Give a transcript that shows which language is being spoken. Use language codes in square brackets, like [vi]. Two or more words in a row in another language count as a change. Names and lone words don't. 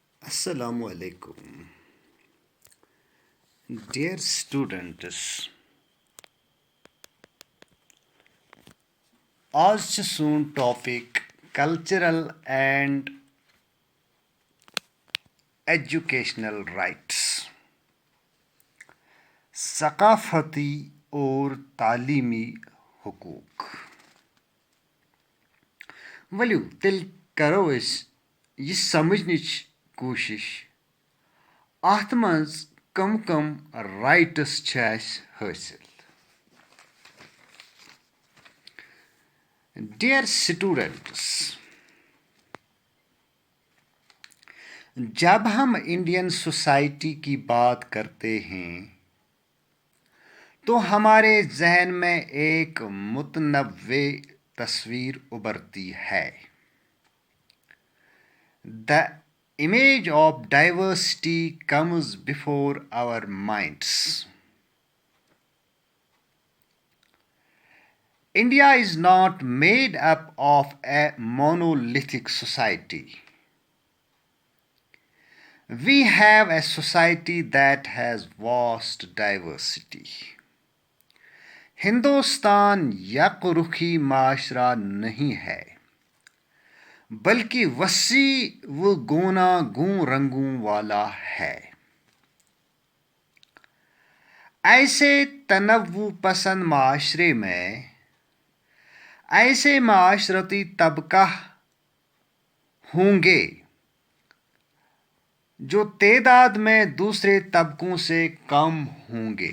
[ar] السلام عليكم. [en] Dear students, [ks] आज से सोन टॉपिक [en] cultural and educational rights [ur] ثقافتی اور تعلیمی حقوق [ks] वलियो तेल करो ये समझनिच कोशिश अत मज कम राइट्स हासिल। [en] Dear students, [ur] جب ہم [en] Indian society [ur] کی بات کرتے ہیں تو ہمارے ذہن میں ایک متنوع تصویر ابھرتی ہے. [en] The image of diversity comes before our minds. India is not made up of a monolithic society. We have a society that has vast diversity. [ur] ہندوستان یک رخی معاشرہ نہیں ہے، بلکہ وسیع و گوناگوں رنگوں والا ہے. ایسے تنوع پسند معاشرے میں ایسے معاشرتی طبقے ہوں گے جو تعداد میں دوسرے طبقوں سے کم ہوں گے.